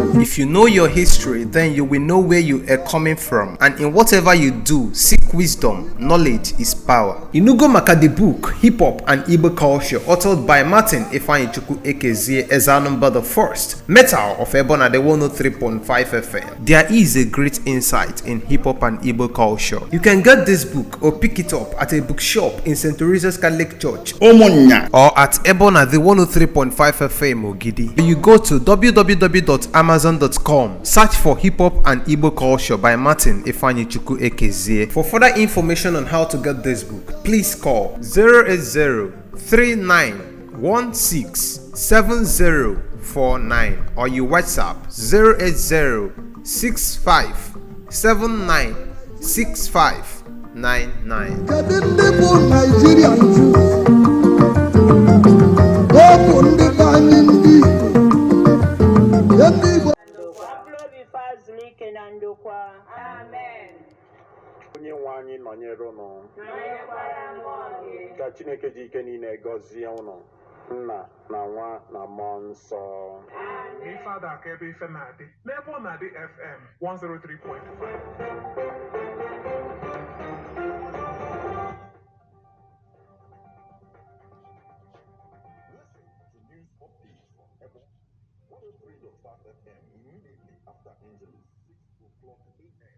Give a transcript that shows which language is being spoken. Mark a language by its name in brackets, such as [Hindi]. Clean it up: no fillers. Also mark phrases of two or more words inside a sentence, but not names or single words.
[English] If you know your history, then you will know where you are coming from. And in whatever you do, seek wisdom. Knowledge is power. [Igbo] Inugo maka [English] the book, Hip Hop and Igbo Culture, authored by Martin Ifeanyichukwu Ekezie Ezanumba the First, Metal of Ebeonadi 103.5 FM. There is a great insight in hip hop and Igbo culture. You can get this book or pick it up at a bookshop in St. Teresa's Catholic Church, Omonya, or at Ebeonadi 103.5 FM Ogidi. You go to www.amazon.com, search for Hip Hop and Igbo Culture by Martin Ifeanyichukwu Ekezie. For further information on how to get this book, please call 080-3916-7049 or you WhatsApp 080-6579-6599. [Igbo] Onye nwe anyị nọnyere unu ka Chineke ji ike niile gọzie unu, Nna na Nwa na Mmụọ Nsọ. Ife ada aka ebe ife na-adị n'ebe ọ na-adị FM 103.5. [English] Immediately after Angelus, 6 o'clock a.m.